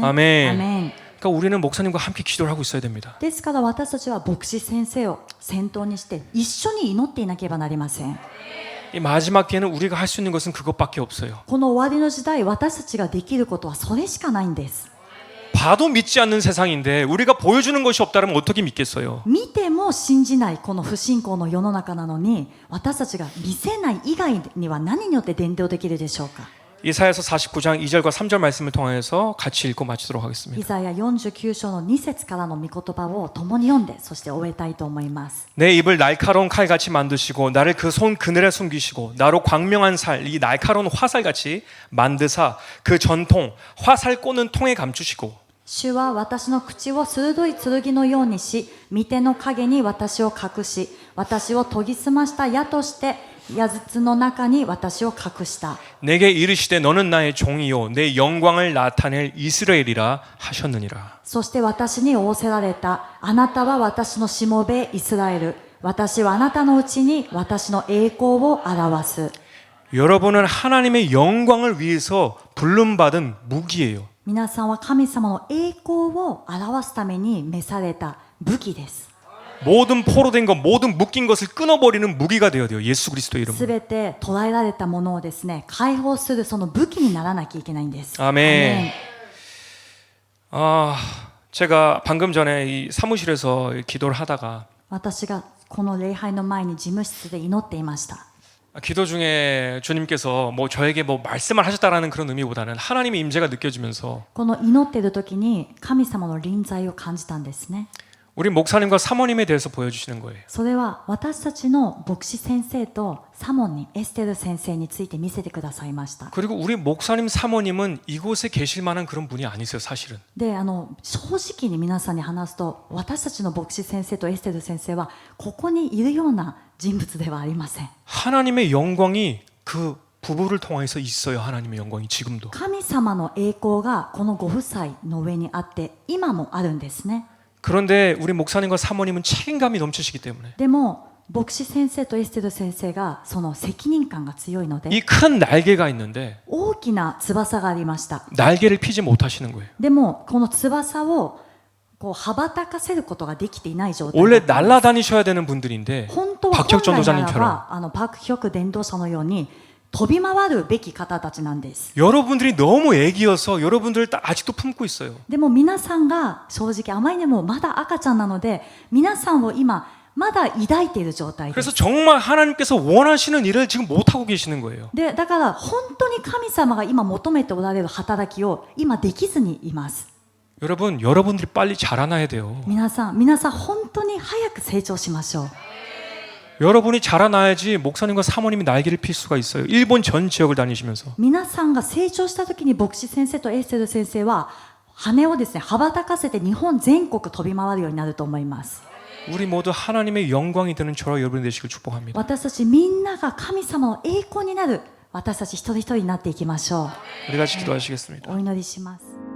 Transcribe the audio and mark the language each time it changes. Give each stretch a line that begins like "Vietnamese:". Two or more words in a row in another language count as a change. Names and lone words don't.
Korean: 아멘.
Japanese: アメン。
Korean: 그러니까 우리는 목사님과 함께 기도를 하고 있어야 됩니다.
Japanese: ですから私たちは牧師先生を先頭にして一緒に祈っていなければなりません。
Korean: 이 마지막 때에는 우리가 할 수 있는 것은 그것밖에 없어요.
Japanese: この終わりの時代私たちができることはそれしかないんです。
Korean: 봐도 믿지 않는 세상인데 우리가 보여주는 것이 없다면 어떻게 믿겠어요?
Japanese: 見ても信じないこの不信仰の世の中なのに私たちが見せない以外には何によって伝道できるでしょうか。
Korean: 이사야서 49장 2절과 3절 말씀을 통해서 같이 읽고 마치도록
Japanese: イ
Korean: 하겠습니다.
Japanese: ザヤ49章の2節からの御言葉を共に読んでそして終えたいと思います。
Korean: 내 입을 날카로운 칼같이 만드시고 나를 그 손 그늘에 숨기시고 나로 광명한 살 이 날카로운 화살같이 만드사 그 전통 화살 꽂는 통에 감추시고
Japanese: 主は私の口を鋭い剣のようにし、御手の影に私を隠し、私を研ぎ澄ました矢として矢筒の中に私を隠した。
Korean: 내게 이르시되 너는 나의 종이요 내 영광을 나타낼 이스라엘이라 하셨느니라.
Japanese: そして私に仰せられた。あなたは私のしもべイスラエル。私はあなたのうちに私の栄光を表す。
Korean: 여러분은 하나님의 영광을 위해서 부름받은 무기예요.
Japanese: 皆さんは神様の栄光を表すために召された武器です。
Korean: 모든 포로된 것, 모든 묶인 것을 끊어버리는 무기가 되어야 돼요. 예수 그리스도의 이름으로.
Japanese: すべて捉えられたものをですね、解放するその武器にならなきゃいけないんです。
Korean: 아멘. 제가 방금 전에 이 사무실에서 기도를 하다가
Japanese: 私がこの礼拝の前に事務室で祈っていました。
Korean: 기도 중에 주님께서 뭐 저에게 뭐 말씀을 하셨다라는 그런 의미보다는 하나님의 임재가 느껴지면서
Japanese: この祈っている時に神様の臨在を感じたんですね。
Korean: 우리 목사님과 사모님에 대해서 보여주시는 거예요.
Japanese: それは私たちの牧師先生とサモンにエステル先生について見せてくださいました。
Korean: 그리고 우리 목사님 사모님은 이곳에 계실 만한 그런 분이 아니세요, 사실은.
Japanese: で、正直に皆さんに話すと、私たちの牧師先生とエステル先生はここにいるような人物ではありません。
Korean: 하나님의 영광이 그 부부를 통해서 있어요. 하나님의 영광이 지금도.
Japanese: 神様の栄光がこのご夫妻の上にあって今もあるんですね。
Korean: 그런데 우리 목사님과 사모님은 책임감이 넘치시기 때문에
Japanese: でも牧師先生とエステル先生がその責任感が強いので
Korean: 이 큰 날개가 있는데
Japanese: 大きな翼がありました。
Korean: 날개를 피지 못하시는 거예요.
Japanese: でもこの翼をこう羽ばたかせることができていない状態
Korean: 원래
Japanese: だったんです。
Korean: 날아다니셔야 되는 분들인데
Japanese: 本当は
Korean: 박혁
Japanese: 本来なら
Korean: 전도사님처럼
Japanese: ばパク・ヒョク伝道者のように飛び回るべき方たちなんです。
Korean: 여러분들이 너무 애기여서 여러분들을 아직도 품고 있어요.
Japanese: でも皆さんが正直あまりにもまだ赤ちゃんなので皆さんを今まだ抱いている状態で
Korean: 그래서
Japanese: す。
Korean: 정말 하나님께서 원하시는 일을 지금 못하고 계시는 거예요.
Japanese: でだから本当に神様が今求めておられる働きを今できずにいます。
Korean: 여러분, 여러분들이 빨리 자라나야 돼요.
Japanese: 皆さん本当に早く成長しましょう。
Korean: 여러분이 자라나야지 목사님과 사모님이 날개를 필 수가 있어요. 일본 전 지역을 다니시면서.
Japanese: 皆さんが成長した時に牧師先生とエステル先生は羽をですね羽ばたかせて日本全国飛び回るようになると思います。
Korean: 우리 모두 하나님의 영광이 되는 저와 여러분 되시길 축복합니다.
Japanese: 私たちみんなが神様の栄光になる私たち一人一人になっていきましょう。
Korean: 우리 같이 기도하시겠습니다.
Japanese: お祈りします。